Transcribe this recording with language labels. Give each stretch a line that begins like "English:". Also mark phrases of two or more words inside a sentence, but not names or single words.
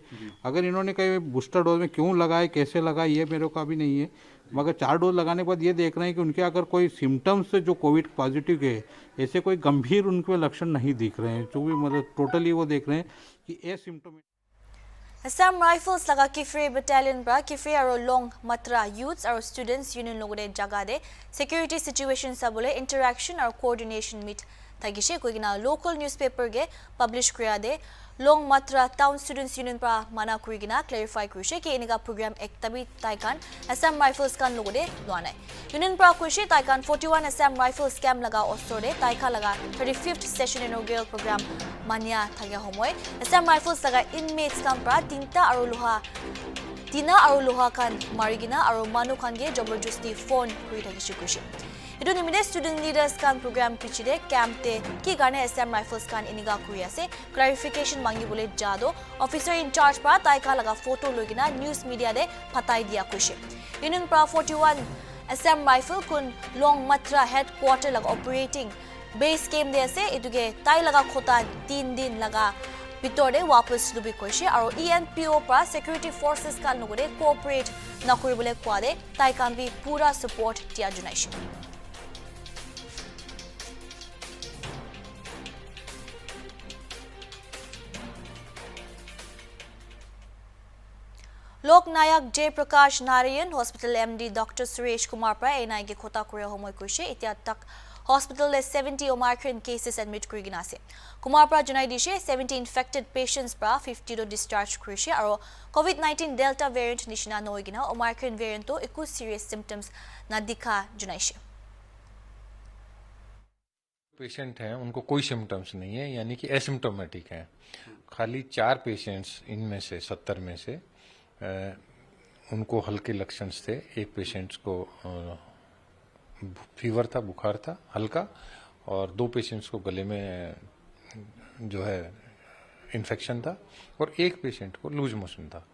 Hindi: अगर इन्होंने कहीं
English: booster dose
Hindi: में क्यों लगाए, कैसे लगाए, ये मेरे को अभी नहीं है, मगर 4 डोज लगाने के बाद ये देख रहे हैं कि उनके अगर कोई सिम्टम्स जो
English: covid positive
Hindi: के ऐसे कोई गंभीर उनके लक्षण नहीं दिख रहे हैं, जो भी मतलब टोटली वो देख रहे हैं कि एसिम्टोमेटिक।
Naga Pidgin: Assam Rifles laga Kifri Battalion pra Kifri aro Long Matra youths aro
English: students union
Naga Pidgin: logode jaga de
English: security situation
Naga Pidgin: sabole interaction aro
English: coordination meet
Naga Pidgin: tagishe koigina
English: local newspaper
Naga Pidgin: ge publish kriya de Long Matra town students union pra mana kurigina clarify kurishe ki iniga program ektabi taikan Assam Rifles kan logode luanai union pra kurishe taikan 41 Assam Rifles camp laga ostore taika laga
English: 35th session inaugural program
Naga Pidgin: mania thagya homoy Assam Rifles laga inmates kan pra tinta aro loha kan marigina aro manu kan ge jabarjusti phone kuri thagishi kurishe idu nimide
English: student leaders
Naga Pidgin: kan program pichide camp te ki garne Assam Rifles kan iniga kuri ase clarification mangi bole jado
English: officer in charge
Naga Pidgin: pra taika laga photo logina
English: news media
Naga Pidgin: de phatai dia kurishe union pra 41 Assam Rifle kun Long Matra headquarter laga
English: operating base camp
Naga Pidgin: de ase iduge tai laga khota 3 din laga bitore wapas lubi koishe aro ENPO pra
English: security forces
Naga Pidgin: kan logode cooperate nakuribole kwade tai kan bi pura support tia junaishe Loknayak J Prakash Narayan Hospital MD Dr Suresh Kumar pra NI ge khota kore homoy koishe etia tak hospital le 70
English: Omicron cases
Naga Pidgin: admit kurigina ase Kumar pra janai dishe 70
English: infected patients
Naga Pidgin: pra 50 to discharge kurishe aro COVID-19 Delta variant nishina noigina
English: Omicron variant
Naga Pidgin: to eku
English: serious symptoms
Naga Pidgin: na dikha junaishe
Hindi: पेशेंट हैं उनको कोई सिम्टम्स नहीं है, यानी कि एसिम्टोमेटिक हैं। खाली 4 पेशेंट्स इनमें से 70 में से उनको हल्के लक्षण थे। एक पेशेंट्स को फीवर था, बुखार था हल्का, और 2 पेशेंट्स को गले में जो है इन्फेक्शन था, और एक पेशेंट को
English: loose motion
Hindi: था।